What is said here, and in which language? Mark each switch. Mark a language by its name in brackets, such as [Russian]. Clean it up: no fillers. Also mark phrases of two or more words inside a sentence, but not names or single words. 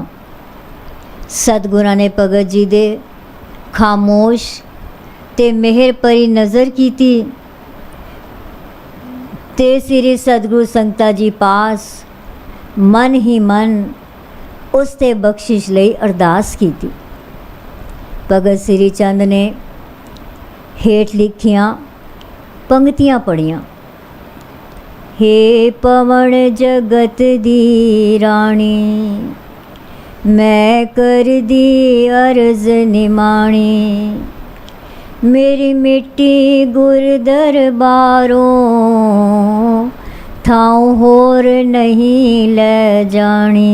[Punjabi] ਸਤਿਗੁਰਾਂ ਨੇ ਭਗਤ ਜੀ ਦੇ ਖਾਮੋਸ਼ ਤੇ ਮਿਹਰ ਭਰੀ ਨਜ਼ਰ ਕੀਤੀ ਤੇ ਸ੍ਰੀ ਸਤਿਗੁਰੂ ਸੰਗਤਾਂ ਜੀ ਪਾਸ ਮਨ ਹੀ ਮਨ ਉਸ ਤੇ ਬਖਸ਼ਿਸ਼ ਲਈ ਅਰਦਾਸ ਕੀਤੀ। ਭਗਤ ਸ੍ਰੀ ਚੰਦ ਨੇ ਹੇਠ ਲਿਖੀਆਂ ਪੰਕਤੀਆਂ ਪੜ੍ਹੀਆਂ। ਹੇ ਪਵਨ ਜਗਤ ਦੀ ਰਾਣੀ, ਮੈਂ ਕਰ ਦੀ ਅਰਜ਼ ਨਿਮਾਣੀ। ਮੇਰੀ ਮਿੱਟੀ ਗੁਰ ਦਰਬਾਰੋਂ ਥਾਊ ਹੋਰ ਨਹੀਂ ਲੈ ਜਾਣੀ।